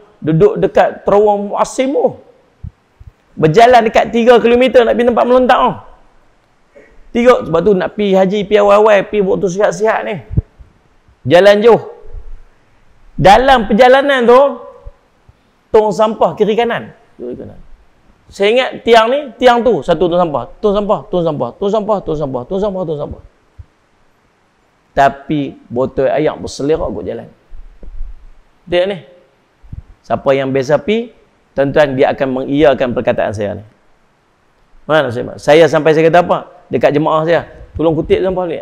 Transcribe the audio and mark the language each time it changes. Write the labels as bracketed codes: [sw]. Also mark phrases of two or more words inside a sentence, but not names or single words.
[ms] Duduk dekat terowong Muasim tu. Berjalan dekat 3 km nak pergi tempat melontak tu. 3, sebab tu nak pergi haji, pergi awal-awal, pergi waktu sihat-sihat ni. Jalan jauh. Dalam perjalanan tu, tong sampah kiri kanan. Saya ingat tiang ni, tiang tu, satu tong sampah. Tong sampah, tong sampah, tong sampah, tong sampah, tong sampah, tong sampah. Tapi botol air berselerak kot jalan. Tengok ni. Siapa yang biasa pi, tuan-tuan, dia akan mengiyakan perkataan saya ni. Mana saya sampai saya kata apa? Dekat jemaah saya, tolong kutip sampah ni.